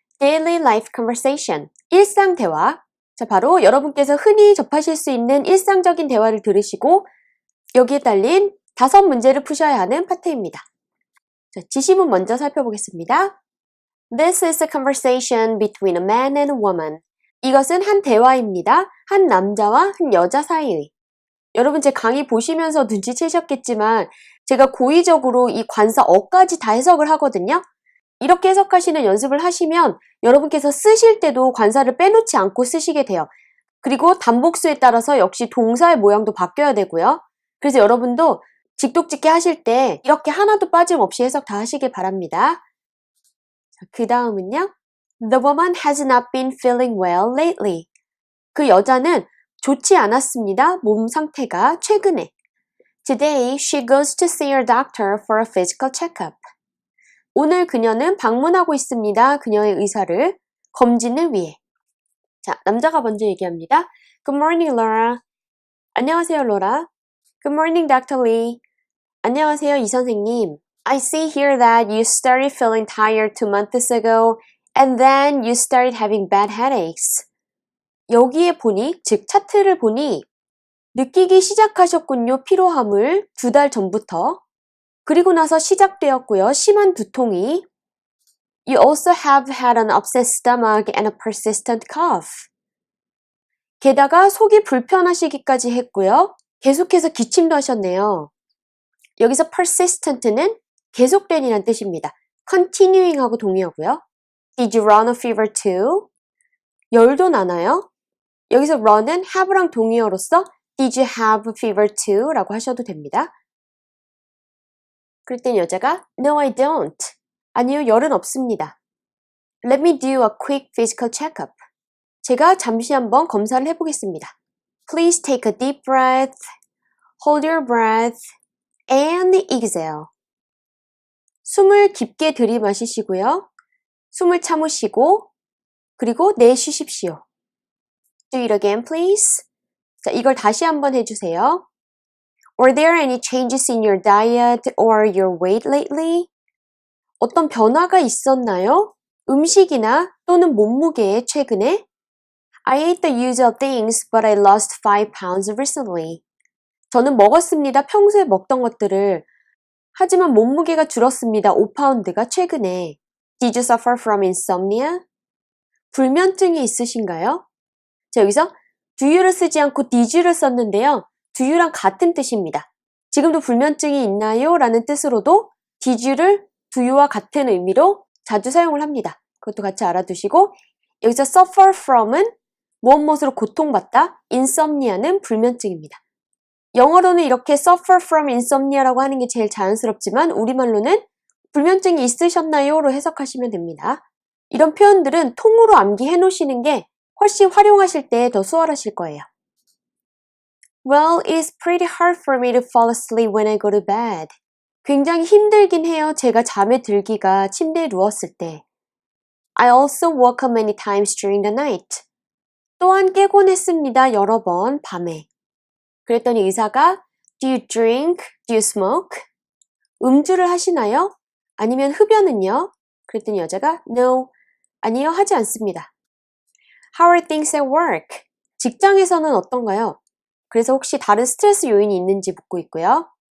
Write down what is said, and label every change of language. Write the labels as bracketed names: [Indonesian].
[English] Daily Life Conversation, [Korean] 일상 대화. 자, 바로 여러분께서 흔히 접하실 수 있는 일상적인 대화를 들으시고 여기에 딸린 5문제를 푸셔야 하는 파트입니다. 자, 지시문 먼저 살펴보겠습니다. [English] This is a conversation between a man and a woman. [Korean] 이것은 한 대화입니다. 한 남자와 한 여자 사이의. 여러분 제 강의 보시면서 눈치채셨겠지만 제가 고의적으로 이 관사 어까지 다 해석을 하거든요. 이렇게 해석하시는 연습을 하시면 여러분께서 쓰실 때도 관사를 빼놓지 않고 쓰시게 돼요. 그리고 단복수에 따라서 역시 동사의 모양도 바뀌어야 되고요. 그래서 여러분도 직독짓기 하실 때 이렇게 하나도 빠짐없이 해석 다 하시길 바랍니다. 그 다음은요. [English] The woman has not been feeling well lately. [Korean] 그 여자는 좋지 않았습니다. 몸 상태가 최근에. [English] Today she goes to see her doctor for a physical checkup. [Korean] 오늘 그녀는 방문하고 있습니다. 그녀의 의사를 검진을 위해. 자, 남자가 먼저 얘기합니다. [English] Good morning, Laura. [Korean] 안녕하세요, 로라. [English] Good morning, Dr. Lee. [Korean] 안녕하세요, 이 선생님. [English] I see here that you started feeling tired 2 months ago and then you started having bad headaches. [Korean] 여기에 보니, 즉 차트를 보니 느끼기 시작하셨군요, 피로함을 2달 전부터. 그리고 나서 시작되었고요, 심한 두통이. [English] You also have had an upset stomach and a persistent cough. [Korean] 게다가 속이 불편하시기까지 했고요. 계속해서 기침도 하셨네요. 여기서 persistent는 계속된이란 뜻입니다. continuing 하고 동의어고요. [English] Did you run a fever too? [Korean] 열도 나나요? 여기서 run은 have랑 동의어로서 [English] Did you have a fever too? [Korean] 라고 하셔도 됩니다. 그럴 땐 여자가 [English] No, I don't. [Korean] 아니요, 열은 없습니다. [English] Let me do a quick physical checkup. [Korean] 제가 잠시 한번 검사를 해보겠습니다. [English] Please take a deep breath, hold your breath, and exhale. [Korean] 숨을 깊게 들이마시시고요. 숨을 참으시고 그리고 내쉬십시오. [English] Do it again, please. [Korean] 자, 이걸 다시 한번 해주세요. [English] Were there any changes in your diet or your weight lately? [Korean] 어떤 변화가 있었나요? 음식이나 또는 몸무게에 최근에? [English] I ate the usual things, but I lost 5 pounds recently. [Korean] 저는 먹었습니다. 평소에 먹던 것들을. 하지만 몸무게가 줄었습니다. 5파운드가 최근에. [English] Did you suffer from insomnia? [Korean] 불면증이 있으신가요? 자, 여기서 do you를 쓰지 않고 did you를 썼는데요. do you랑 같은 뜻입니다. 지금도 불면증이 있나요? 라는 뜻으로도 did you를 do you와 같은 의미로 자주 사용을 합니다. 그것도 같이 알아두시고 여기서 suffer from은 무엇으로 고통받다, insomnia는 불면증입니다. 영어로는 이렇게 suffer from insomnia라고 하는 게 제일 자연스럽지만 우리말로는 불면증이 있으셨나요? 로 해석하시면 됩니다. 이런 표현들은 통으로 암기해 놓으시는 게 훨씬 활용하실 때 더 수월하실 거예요. [English] Well, it is pretty hard for me to fall asleep when I go to bed. [Korean] 굉장히 힘들긴 해요. 제가 잠에 들기가 침대에 누웠을 때. [English] I also woke up many times during the night. [Korean] 또한 깨곤 했습니다. 여러 번 밤에. 그랬더니 의사가 [English] Do you drink? Do you smoke? [Korean] 음주를 하시나요? 아니면 흡연은요? 그랬더니 여자가 No, 아니요, 하지 않습니다. [English] How are things at work? [Korean] 직장에서는 어떤가요? 그래서 혹시 다른 스트레스 요인이 있는지 묻고 있고요.